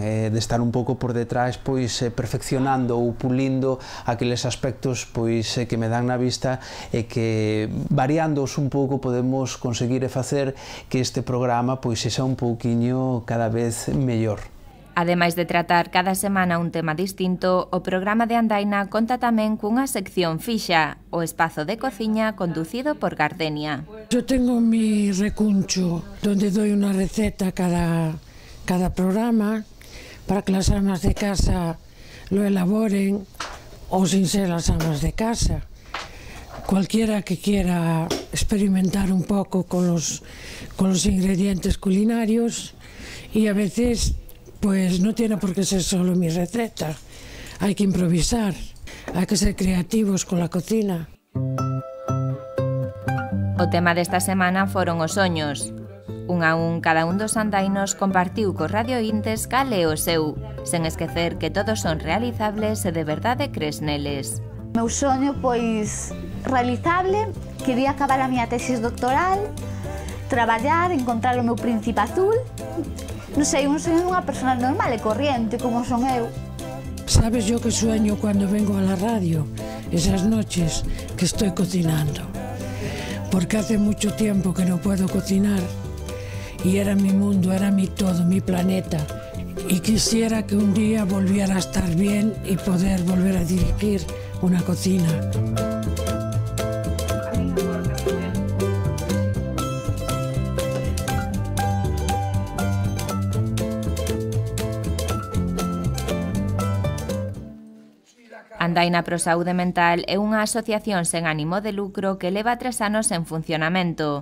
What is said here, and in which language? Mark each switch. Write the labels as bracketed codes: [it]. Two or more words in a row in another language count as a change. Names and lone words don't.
[gl] De estar un pouco por detrás, pois perfeccionando ou pulindo aqueles aspectos pois que me dan na vista e que variándoos un pouco podemos conseguir e facer que este programa pois sexa un pouquiño cada vez mellor. Ademais de tratar cada semana un tema distinto, o programa de Andaina conta tamén cunha sección fixa, o espazo de cociña conducido por Gardenia. [es] Yo tengo mi recuncho donde doy una receta cada programa para que las amas de casa lo elaboren o sin ser las amas de casa. Cualquiera que quiera experimentar un poco con los ingredientes culinarios y a veces pues no tiene por qué ser solo mi receta, hay que improvisar, hay que ser creativos con la cocina. [gl] O tema desta semana foron os soños. Un a un, cada un dos andainos compartiu co Radio Intes cal é o seu, sen esquecer que todos son realizables e de verdade crees neles. Meu soño, pois, realizable, quería acabar a miña tesis doctoral, traballar, encontrar o meu príncipe azul. Non sei, un soño dunha persona normal e corriente, como son eu. [es] Sabes yo que sueño cuando vengo a la radio, esas noches que estoy cocinando. Porque hace mucho tiempo que no puedo cocinar y era mi mundo, era mi todo, mi planeta. Y quisiera que un día volviera a estar bien y poder volver a dirigir una cocina. [gl] Andaina Pro Saúde Mental é unha asociación sen ánimo de lucro que leva 3 anos en funcionamento.